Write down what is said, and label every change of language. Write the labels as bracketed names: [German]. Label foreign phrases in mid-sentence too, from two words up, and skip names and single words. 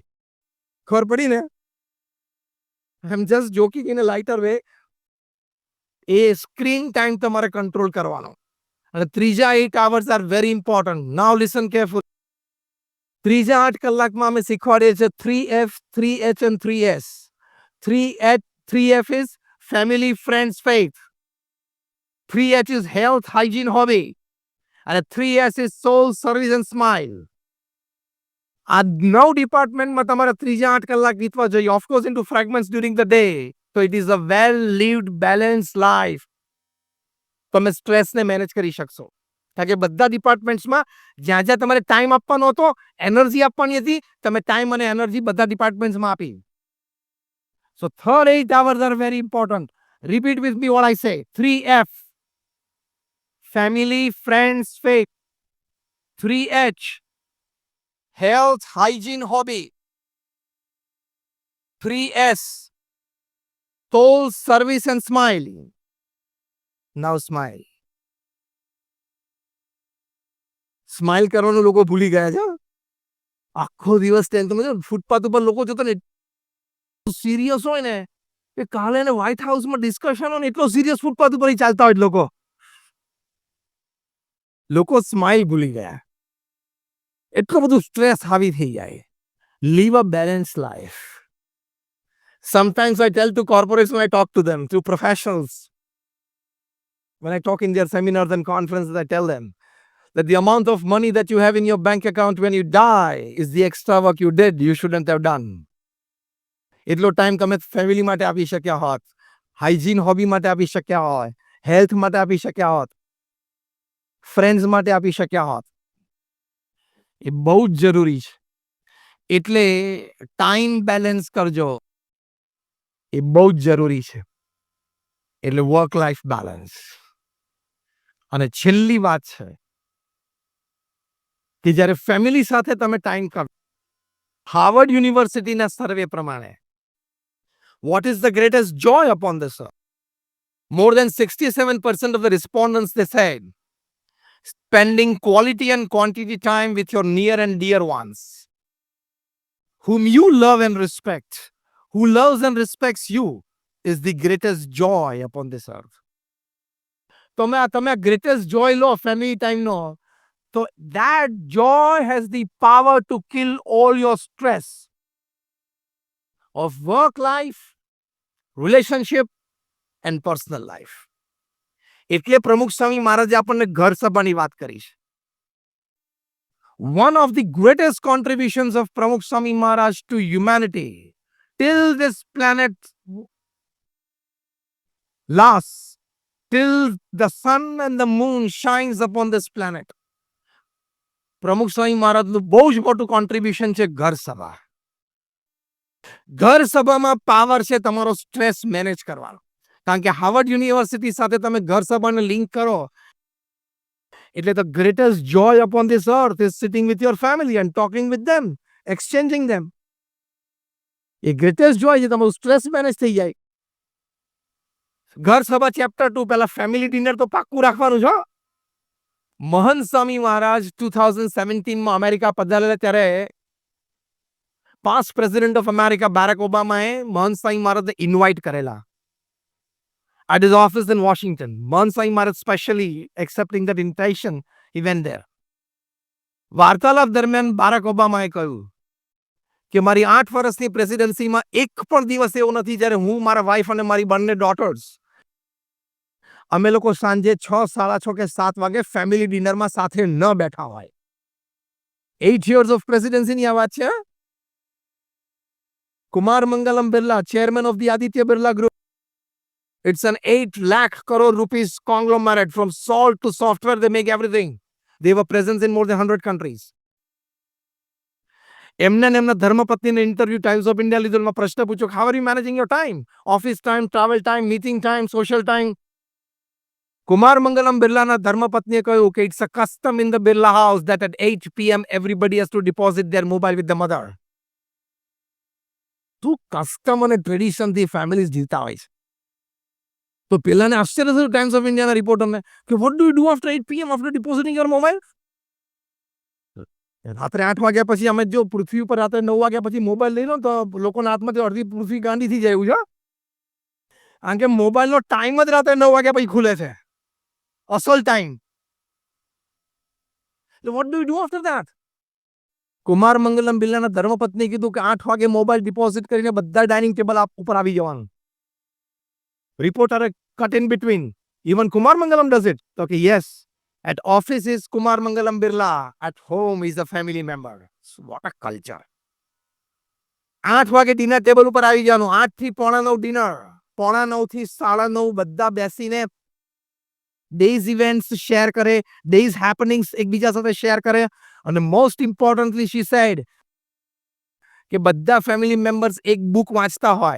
[Gujarati] ખબર પડી ને? [English] I am just joking in a lighter way. [Gujarati] એ [English] screen time [Gujarati] તમારે કંટ્રોલ કરવાનો. અને ત્રીજા [English] 8 hours are very important. Now listen careful. [Gujarati] ત્રીજા 8 કલાકમાં અમે શીખવાડીએ છીએ 3F, 3H and 3S. [English] 3F is family, friends, faith. 3H is health, hygiene, hobby. And 3S is soul, service and smile. [Gujarati] આ 9 ડિપાર્ટમેન્ટમાં તમારા ત્રીજા 8 કલાક વીતવા જોઈએ. [English] Of course into fragments during the day. તો it is a well lived balance life. [Gujarati] તમે સ્ટ્રેસને મેનેજ કરી શકશો. કારણ કે બધા ડિપાર્ટમેન્ટ્સમાં જ્યાં જ્યાં તમારે ટાઈમ આપવાનો હતો, એનર્જી આપવાની હતી, તમે ટાઈમ અને એનર્જી બધા ડિપાર્ટમેન્ટ્સમાં આપી. [English] સો third 8 hours are very important. Repeat with me what I say. 3F. Family, friends, faith. 3H. Health, hygiene, hobby. 3S. Soul, service and smile. Now smile. [Gujarati] સ્માઇલ કરવાનું લોકો ભૂલી ગયા છે. આખો દિવસ ફૂટપાથ ઉપર લોકો જોતો ને સિરિયસ હોય ને, કે કાલે ને વ્હાઇટ હાઉસમાં ડિસ્કશન હોય ને, એટલો સિરિયસ ફૂટપાથ ઉપર ચાલતા હોય લોકો સ્માઇલ ભૂલી ગયા. એટલું બધું સ્ટ્રેસ હાવી થઈ જાય. [English] Live a balance life. Sometimes I tell to corporates when I talk to them, to professionals, when I talk in their seminars and conferences, I tell them that the amount of money that you have in your bank account when you die is the extra work you did, you shouldn't have done. [Gujarati] એટલો ટાઈમ તમે ફેમિલી માટે આપી શક્યા હોત, હાઇજીન હોબી માટે આપી શક્યા હોય, હેલ્થ માટે આપી શક્યા હોત, ફ્રેન્ડ્સ માટે આપી શક્યા હોત. એ બહુ જ જરૂરી છે. એટલે ટાઈમ બેલેન્સ કરજો, એ બહુ જ જરૂરી છે. એટલે [English] work life balance. [Gujarati] અને છેલ્લી વાત છે કે જ્યારે ફેમિલી સાથે તમે ટાઈમ કરો, હાર્વર્ડ યુનિવર્સિટીના સર્વે પ્રમાણે [English] what is the greatest joy upon this earth? More than 67% of the respondents, they said spending quality and quantity time with your near and dear ones, whom you love and respect, who loves and respects you, is the greatest joy upon this earth. તમે greatest joy લો family time [Gujarati] નો, તો [English] that joy has the power to kill all your stress of work life, relationship and personal life. [Gujarati] એટલે પ્રમુખ સ્વામી મહારાજે આપણને ઘર સભાની વાત કરી છે. [English] One of the greatest contributions of Pramukh Swami Maharaj to humanity till this planet lasts, till the sun and the moon shines upon this planet. [Gujarati] પ્રમુખ સ્વામી મહારાજનું બહુ જ મોટું કોન્ટ્રીબ્યુશન છે ઘર સભા. ઘર સભામાં પાવર છે તમારો સ્ટ્રેસ મેનેજ કરવાનો. કારણ કે હાર્વર્ડ યુનિવર્સિટી સાથે તમે ઘર સભાને લિંક કરો એટલે [English] the greatest joy upon this earth is sitting with your family and talking with them, exchanging them. [Gujarati] એ [English] greatest joy [Gujarati] છે, તમારું સ્ટ્રેસ મેનેજ થઈ જાય. ઘર સભા ચેપ્ટર 2 પહેલા [English] family dinner [Gujarati] તો પાક્કું રાખવાનું છે. મહંત સ્વામી મહારાજ 2017 માં અમેરિકા પધારેલા ત્યારે [English] past president of America [Gujarati] બારાક ઓબામાએ મહંત સ્વામી મહારાજને ઇન્વાઇટ કરેલા [English] at his office in Washington. Mahant Swami Maharaj specially accepting that invitation, he went there. [Gujarati] વાર્તાલાપ દરમિયાન બારાક ઓબામાએ કહ્યું કે મારી 8 વર્ષની પ્રેસિડેન્સીમાં એક પણ દિવસ એવો નથી જ્યારે હું, મારા વાઇફ અને મારી બંને ડોટર્સ અમે લોકો સાંજે 6, 6:30 કે 7 વાગે ફેમિલી ડિનરમાં સાથે ન બેઠા હોય. 8 [English] years of presidency [Gujarati] ની આ વાત છે. કુમાર મંગલમ બિરલા, [English] chairman of the Aditya Birla Group. It's an 8 lakh crore rupees conglomerate. From salt to software, they make everything. They have a presence in more than 100 countries. [Gujarati] એમના ધર્મપત્નીને ઇન્ટરવ્યુ ટાઈમ્સ ઓફ ઇન્ડિયા લીધો. પ્રશ્ન પૂછ્યો, [English] how are you managing your time? Office time, travel time, meeting time, social time. કુમાર મંગલમ બિરલાના [Gujarati] ધર્મપત્નીએ કહ્યું કે [English] it's a custom in the Birla house that at 8 p.m. everybody has to deposit their mobile with the mother. [Gujarati] તું કસ્ટમ અને ટ્રેડિશનથી ફેમિલીઝ જીવતા હોય છે. તો પેલાને આશ્ચર્ય થયું ટાઈમ્સ ઓફ ઇન્ડિયાના રિપોર્ટરને કે [English] what do you do after 8 p.m. after depositing your mobile? [Gujarati] રાત્રે 8 વાગ્યા પછી અમે જો પૃથ્વી ઉપર રાત્રે 9 વાગ્યા પછી મોબાઈલ લઈ લો તો લોકોના હાથમાંથી અડધી પૃથ્વી ગાંડી થઈ જાય એવું છે. કારણ કે મોબાઈલનો ટાઈમ જ રાત્રે 9 વાગ્યા પછી ખુલે છે, અસલ ટાઈમ. [English] what do you do after that? [Gujarati] કુમાર મંગલમ બિરલાના ધર્મપત્નીએ કીધું કે 8 વાગે મોબાઈલ ડિપોઝિટ કરીને બધા ડાઇનિંગ ટેબલ ઉપર આવી જવાનું. [English] Reporter cut in between. Even Kumar Mangalam does it. Okay, yes. At office is Kumar Mangalam Birla. At home is a family member. So what a culture. [Gujarati] 8 વાગે [English] dinner table [Gujarati] ઉપર આવી જવાનું. 8 થી 8:45 ડિનર. 8:45 થી 9:30 બધા બેસીને [English] day's events [Gujarati] શેર કરે, [English] day's happenings [Gujarati] એકબીજા સાથે શેર કરે. અને [English] most importantly she said [Gujarati] કે બધા [English] family members [Gujarati] એક બુક વાંચતા હોય.